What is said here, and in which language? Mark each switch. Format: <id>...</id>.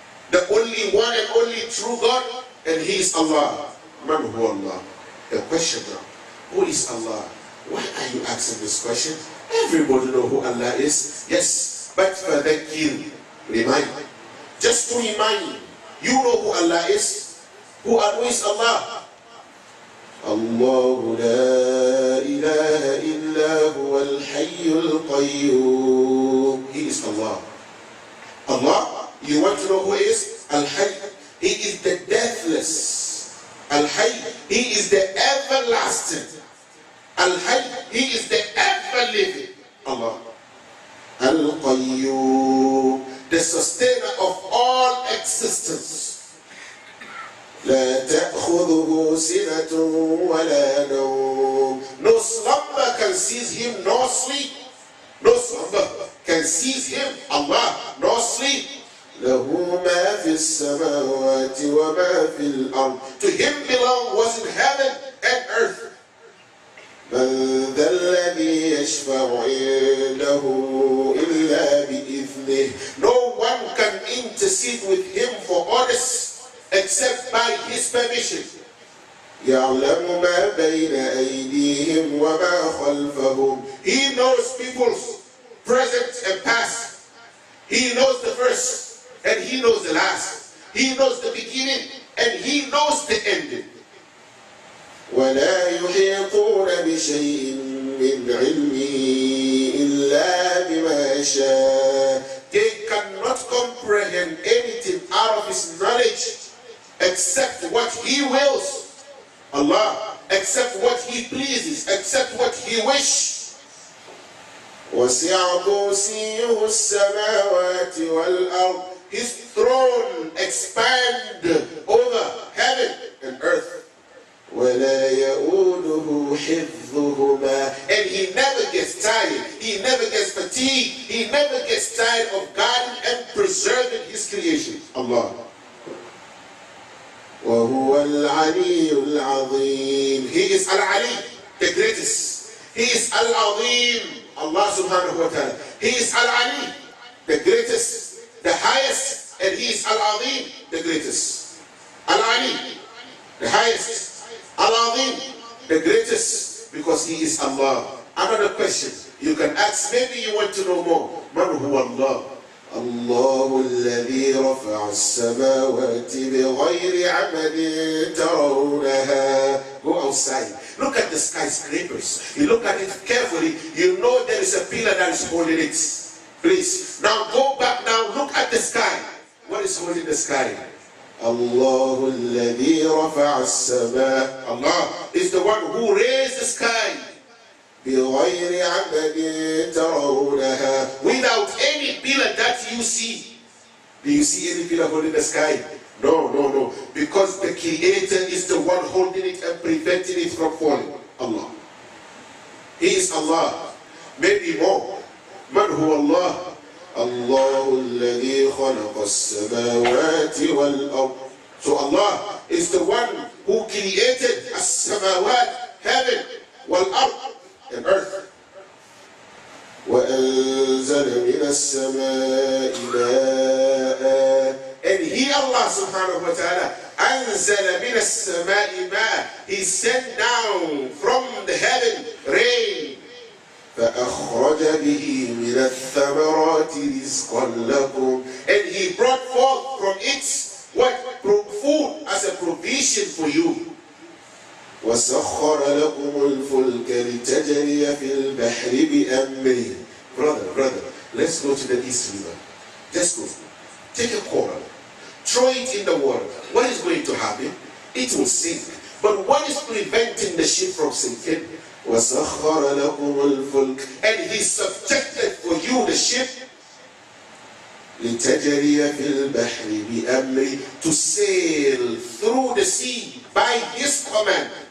<en>The only one and only true God, and He is Allah. Man who Allah? The question now, who is Allah? Why are you asking this question? Everybody know who Allah is. Yes, but for the kill, remind. Just to remind you, know who Allah is. Who is Allah?</en> <ar>الله لا إله إلا هو الحي القيوم.</ar> <en>He is Allah. Allah, you want to know who He is? Al-Hayy. He is the deathless. Al-Hayy, He is the everlasting. Al-Hayy, He is the ever-living. Allah. Al-Qayyum, the sustainer of all existence.</en> <ar>لا تأخذه سنة ولا نوم.</ar> <en>No slumber can seize Him, nor sleep. No slumber can seize Him, Allah, nor sleep.</en> <ar>له ما في السماوات وما في الأرض.</ar> <en>To Him belong what's in heaven and earth.</en> <ar>من ذا الذي يشفع عنده إلا بإذنه.</ar> <en>No one can intercede with Him for others except by His permission.</en> <ar>يعلم ما بين أيديهم وما خلفهم.</ar> <en>He knows people's present and past. He knows the first and He knows the last. He knows the beginning and He knows the ending.</en> <ar>ولا يحيطون بشيء من علمه إلا بما يشاء.</ar> <en>They cannot comprehend anything out of His knowledge except what He wills. Allah, except what He pleases, except what He wishes.</en> <ar>وسع كرسيه السماوات والأرض.</ar> <en>His throne expand over heaven and earth.</en> <ar>ولا يؤوده حفظهما.</ar> <en>And He never gets tired. He never gets fatigued. He never gets tired of guarding and preserving His creation. Allah.</en> <ar>وهو العلي العظيم.</ar> <en>He is Al-Ali, the greatest. He is Al-Azim, Allah subhanahu wa ta'ala. He is Al-Ali, the greatest, the highest, and He is Al-Azim, the greatest. Al-Ali, the highest. Al-Azim, the greatest, because He is Allah. Another question you can ask, maybe you want to know more.</en> <ar>Man huwa Allah? الله الذي رفع السماوات بغير عمد ترونها.</ar> <en>Go outside. Look at the skyscrapers. You look at it carefully. You know there is a pillar that is holding it. Please. Now go back now. Look at the sky. What is holding the sky?</en> <ar>الله الذي رفع السماء.</ar> <en>Allah is the one who raised the sky.</en> <ar>بغير عمد ترونها.</ar> <en>Without any pillar that you see. Do you see any pillar holding the sky? No, no, no. Because the Creator is the one holding it and preventing it from falling. Allah. He is Allah. Maybe more.</en> <ar>Man huwa Allah? الله الذي خلق السماوات والأرض.</ar> <en>So Allah is the one who created as-samawat, heaven, wal-ard, and earth.</en> <ar>وأنزل من السماء ماء.</ar> <en>And He, Allah subhanahu wa ta'ala,</en> <ar>أنزل من السماء ماء.</ar> <en>He sent down from the heaven rain.</en> <ar>فأخرج به من الثمرات رزقا لكم.</ar> <en>And He brought forth from it what? Food as a provision for you.</en> <ar>وسخر لكم الفلك لتجري في البحر بأمره.</ar> <en>Brother, let's go to the East River. Let's go. Take a coral, throw it in the water. What is going to happen? It will sink. But what is preventing the ship from sinking?</en> <ar>وَسَخَّرَ لَكُمُ الْفُلْكَ.</ar> <en>And he subjected for you the ship</en> <ar>لِتَجْرِيَ فِي الْبَحْرِ بِأَمْرِ,</ar> <en>to sail through the sea by his command.</en>